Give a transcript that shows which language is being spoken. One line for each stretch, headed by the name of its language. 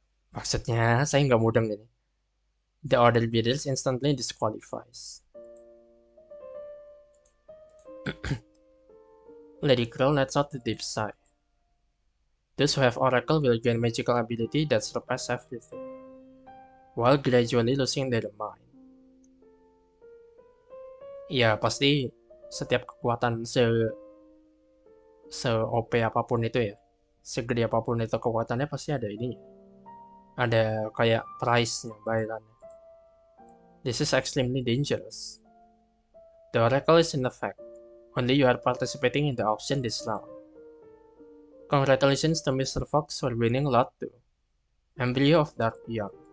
Indonesian: Maksudnya, saya nggak mudeng ini.
English: The order bidders instantly disqualifies. Lady Crow lets out a deep sigh. Those who have oracle will gain magical ability that surpass everything, while gradually losing their mind.
Indonesian: Ya, pasti setiap kekuatan se-OP apapun itu ya, segede apapun itu kekuatannya pasti ada ini. Ada kayak price-nya, bayarannya.
English: This is extremely dangerous. The oracle is in effect. Only you are participating in the auction this round. Congratulations to Mr. Fox for winning Lot 2, Embryo of Dark Young.